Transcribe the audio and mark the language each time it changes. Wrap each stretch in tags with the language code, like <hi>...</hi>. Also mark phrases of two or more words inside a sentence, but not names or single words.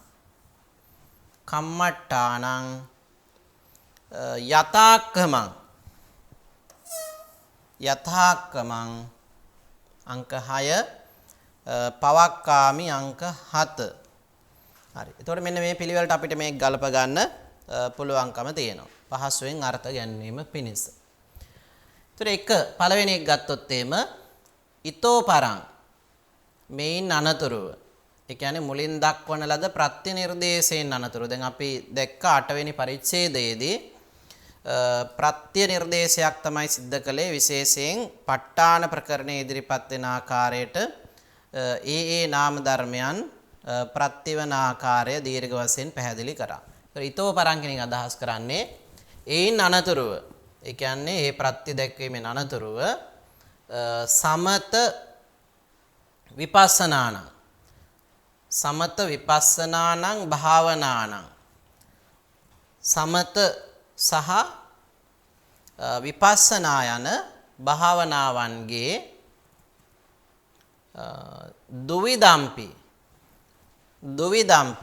<pi>කම්මට්ඨානං යතාක්කමං යථාක්කමං</pi> <si>අංක 6 පවක්කාමි අංක 7 හරි එතකොට මෙන්න මේ පිළිවෙලට අපිට මේක ගලප ගන්න පුළුවන්කම තියෙනවා පහසුවෙන් අර්ථ ගැනීම පිණිස. ඒතර එක පළවෙනි එක ගත්තොත් එimhe</si> <pi>ඊතෝ පරං</pi> <si>මේන් අනතුරුව ඒ කියන්නේ මුලින් දක්වන ලද ප්‍රත්‍යනිර්දේශයෙන් අනතුරු දැන් අපි දැක්ක 8 වෙනි පරිච්ඡේදයේදී ප්‍රත්‍ය නිර්දේශයක් තමයි සිද්ධ කළේ විශේෂයෙන් ප ဋ ාණ ප්‍රකරණයේ ඉදිරිපත් වෙන ආකාරයට ඒ නාම ධර්මයන් ප්‍රත්‍යවන ආකාරය දීර්ඝ වශයෙන් පැහැදිලි කරා. ඒතර</si> <pi>ඊතෝ පරං</pi> <si>කියන එක අදහස් කරන්නේ ඒන් අනතුරුව ඒ කියන්නේ මේ ප්‍රත්‍ය දැක්වීමෙන් අනතුරුව</si> <pi>සමත විපස්සනාණං සමත විපස්සනාණං භාවනාණං</pi> <si>සමත සහ විපස්සනා යන භාවනාවන්ගේ දුවිදම්පි</si>